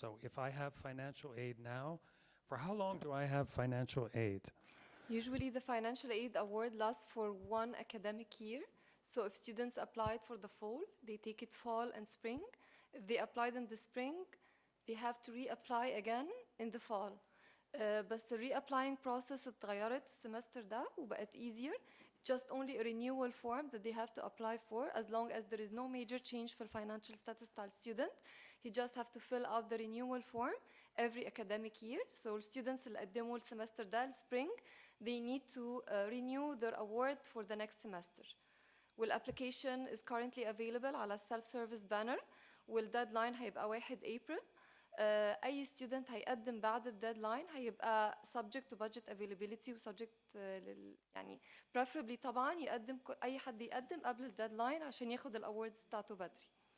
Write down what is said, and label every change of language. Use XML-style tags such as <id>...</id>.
<en>So if I have financial aid now, for how long do I have financial aid? Usually the financial aid award lasts for 1 academic year. So if students applied for the fall, they take it fall and spring. If they applied in the spring, they have to reapply again in the fall.</en> <ar>بس</ar> <en>the reapplying process</en> <ar>اتغيرت السمستر ده وبقت easier.</ar> <en>Just only a renewal form that they have to apply for as long as there is no major change for financial status بتاع student. He just have to fill out the renewal form every academic year. So students</en> <ar>اللي قدموا السمستر ده</ar> <en>الspring, they need to renew their award for the next semester. والapplication is currently available على self-service banner.</en> <ar>والديدلاين هيبقى 1 April. أي student هيقدم بعد الديدلاين هيبقى</ar> <en>subject to budget availability</en> <ar>و subject يعني preferably طبعا يقدم أي حد يقدم قبل الديدلاين عشان ياخد الأوردز بتاعته بدري.</ar>